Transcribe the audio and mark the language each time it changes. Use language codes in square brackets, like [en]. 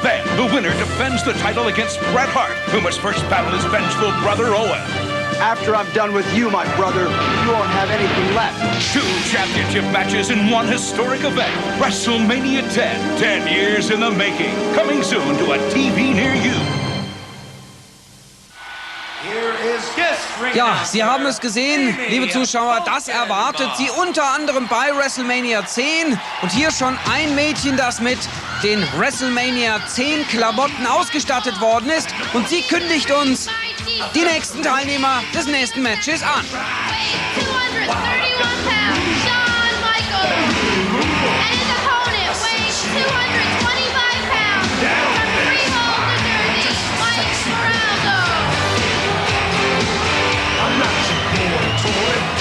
[en] Then the winner defends the title against Bret Hart, who must first battle his vengeful brother Owen. After I'm done with you, my brother, you won't have anything left. 2 championship matches in one historic event. WrestleMania 10, 10 years in the making. Coming soon to a TV near you. [de] Ja, Sie haben es gesehen, liebe Zuschauer, das erwartet Sie unter anderem bei WrestleMania 10. Und hier schon ein Mädchen, das mit den WrestleMania 10 Klamotten ausgestattet worden ist. Und sie kündigt uns die nächsten Teilnehmer des nächsten Matches an. [en] 231 pounds, Shawn Michaels. And his opponent weighs 225 pounds. From Freehold, New Jersey, Mike Moraldo. I'm not your boy toy.